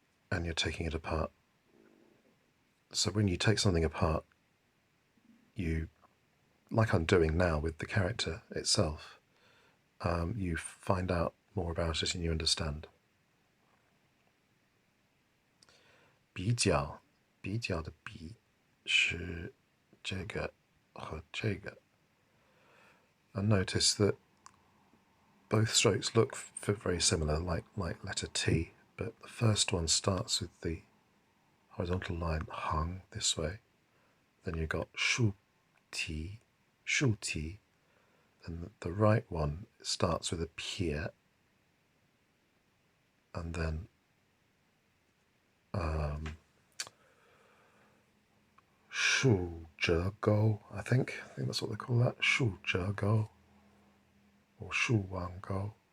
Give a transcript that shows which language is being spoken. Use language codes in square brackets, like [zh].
[en] And you're taking it apart. So when you take something apart, you, like I'm doing now with the character itself, you find out more about it and you understand. [zh] 比较的比是这个和这个. [en] And notice that both strokes look very similar, like letter T, but the first one starts with the horizontal line hang this way. Then you've got Shù Ti, and the right one starts with a pier, and then Shù Zhé Gōu, I think that's what they call that, Shù Zhé Gōu, or Shù Wān Gōu.